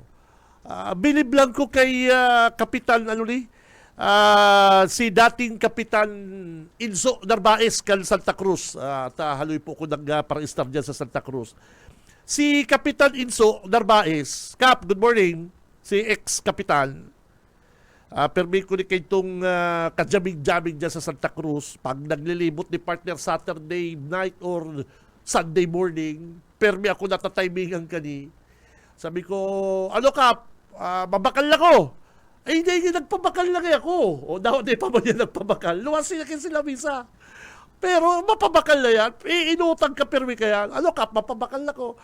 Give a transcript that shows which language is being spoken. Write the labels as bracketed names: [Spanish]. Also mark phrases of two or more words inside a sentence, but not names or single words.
[Bikol] Bilib lang ko kay Kapitan si dating Kapitan Inso Narvaez kan Santa Cruz. Haloy po ko nagpa-star dyan sa Santa Cruz. Si Kapitan Inso Narvaez, Kap, [English] good morning. [Bikol] Si ex-kapitan. Permi ko ni kay itong kajaming-jaming dyan sa Santa Cruz. Pag naglilibot ni partner [English] Saturday night or Sunday morning, [Bikol] permi ako natatimingan kani. Sabi ko, ano Kap, mabakal ako. [Filipino] Ay, hindi, nagpabakal lang ako. O, daw, di pa ba niya nagpabakal? [Bikol] Luwas sila misa. Pero, mapabakal na yan. Inutang ka, permi ka yan. Ano, Kap, mapabakal ako.